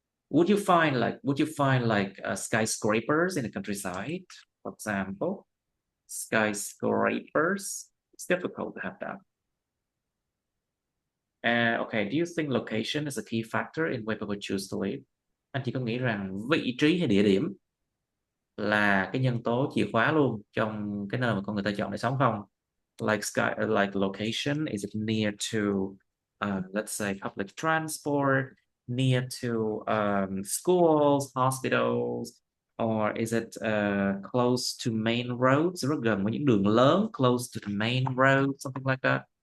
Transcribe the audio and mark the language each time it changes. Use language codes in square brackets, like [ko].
[en] Would you find like skyscrapers in the countryside, for example? Skyscrapers, it's difficult to have that. Okay, do you think location is a key factor in where people choose to live? [vi] Anh chỉ có nghĩ rằng vị trí hay địa điểm là cái nhân tố chìa khóa luôn trong cái nơi mà con người ta chọn để sống không? [en] Like location, is it near to let's say public transport, near to schools, hospitals, or is it close to main roads, [vi] rất gần với những đường lớn, [en] close to the main road, something like that?